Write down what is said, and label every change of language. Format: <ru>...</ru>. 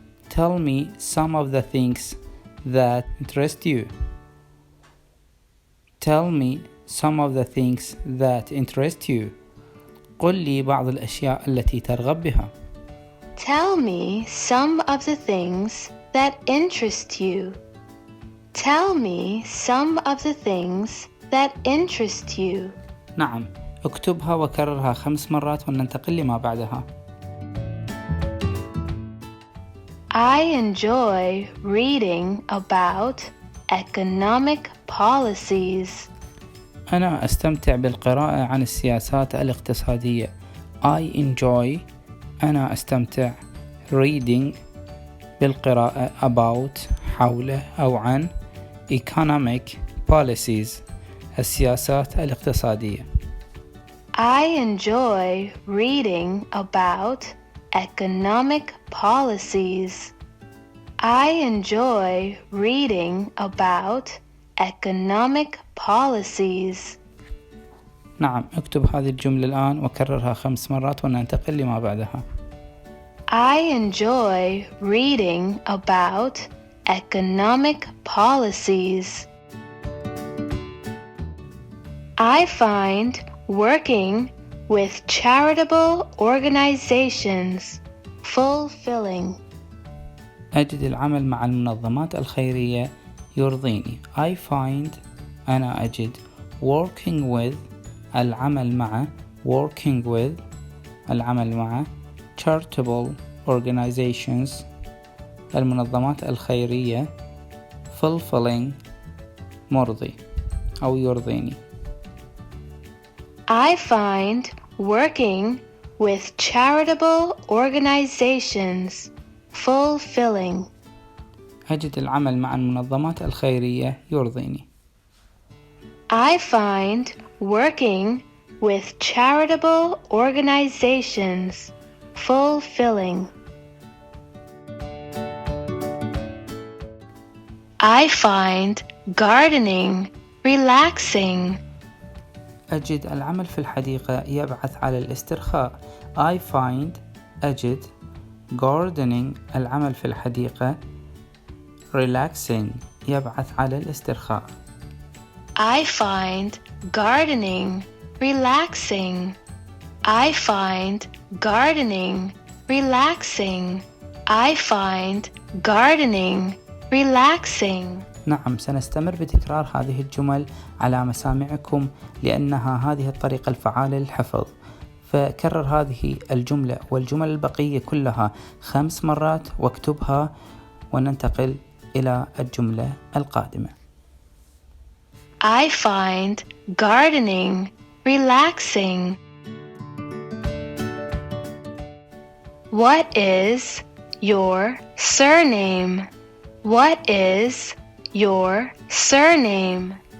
<en>Tell me some of the things that interest you. Tell me some of the things that interest you.</en> <ar>قل لي بعض الأشياء التي ترغب بها.</ar> <en>Tell me some of the things that interest you. Tell me some of the things that interest you.</en> <ar>نعم، اكتبها وكررها 5 مرات وننتقل لما بعدها.</ar> <en>I enjoy reading about economic policies.</en> <ar>أنا أستمتع بالقراءة عن السياسات الاقتصادية. أنا أستمتع reading بالقراءة about حول أو عن</ar> <en>economic policies</en> <ar>السياسات الاقتصادية.</ar> <en>I enjoy reading about economic policies. I enjoy reading about economic policies.</en> <ar>نعم، اكتب هذه الجملة الآن وكررها 5 مرات وننتقل لما بعدها.</ar> <en>I enjoy reading about economic policies. I find working with charitable organizations fulfilling.</en> <ar>أجد العمل مع المنظمات الخيرية يرضيني.</ar> <en>I find</en> <ar>أنا أجد</ar> <en>working with</en> <ar>العمل مع</ar> <en>charitable organizations</en> <ar>المنظمات الخيرية fulfilling مرضي أو يرضيني.</ar> <en>I find working with charitable organizations fulfilling.</en> <ar>أجد العمل مع المنظمات الخيرية يرضيني.</ar> <en>I find working with charitable organizations. Fulfilling. I find gardening relaxing.</en> <ar>أجد العمل في الحديقة يبعث على الاسترخاء.</ar> <en>I find</en> <ar>أجد gardening العمل في الحديقة relaxing يبعث على الاسترخاء.</ar> <en>I find gardening relaxing. I find gardening relaxing. I find gardening relaxing.</en> <ar>نعم، سنستمر بتكرار هذه الجمل على مسامعكم لأنها هذه الطريقة الفعالة للحفظ. فكرر هذه الجملة والجمل البقية كلها 5 مرات واكتبها، وننتقل إلى الجملة القادمة.</ar> <en>I find gardening relaxing. What is your surname? What is your surname?</en>